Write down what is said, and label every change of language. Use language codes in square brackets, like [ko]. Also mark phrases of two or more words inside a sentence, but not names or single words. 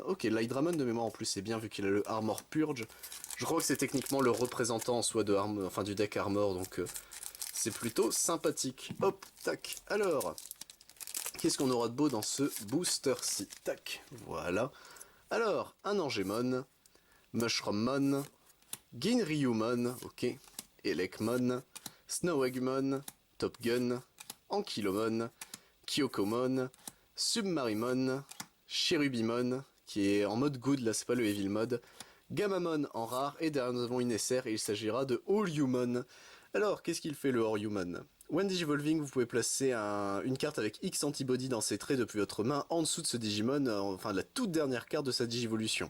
[fr] Ok, Light Dramon de mémoire en plus c'est bien vu qu'il a le Armor Purge. Je crois que c'est techniquement le représentant soit du deck Armor donc c'est plutôt sympathique. Hop, tac. Alors, qu'est-ce qu'on aura de beau dans ce booster-ci? Tac, voilà. Alors, un Angemon, Mushrommon, Ginryumon, ok, Elekmon, Snowegmon, Top Gun, Ankylomon, Kyokomon, Submarimon, Cherubimon, qui est en mode good, là c'est pas le [en] Evil mode, [fr] Gamamon en rare, et derrière nous avons une SR, et il s'agira de All-Human. Alors, qu'est-ce qu'il fait le All-Human? [en] When Digivolving, [fr] vous pouvez placer une carte avec X antibody dans ses traits depuis votre main en dessous de ce Digimon, enfin la toute dernière carte de sa Digivolution.